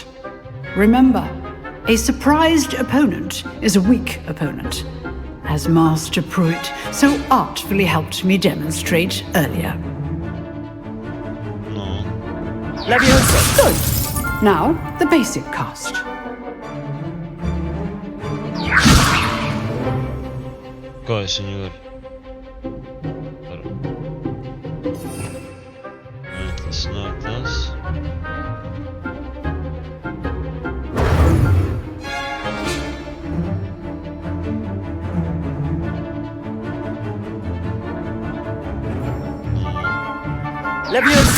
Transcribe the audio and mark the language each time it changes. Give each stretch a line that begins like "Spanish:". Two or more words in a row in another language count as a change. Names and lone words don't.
English: Remember, a surprised opponent is a weak opponent, as Master Pruitt so artfully helped me demonstrate earlier. No. Levioso! Good. Now, the basic cast.
Latvian: Kā es viņu varu? Tas nav tas. Levioso!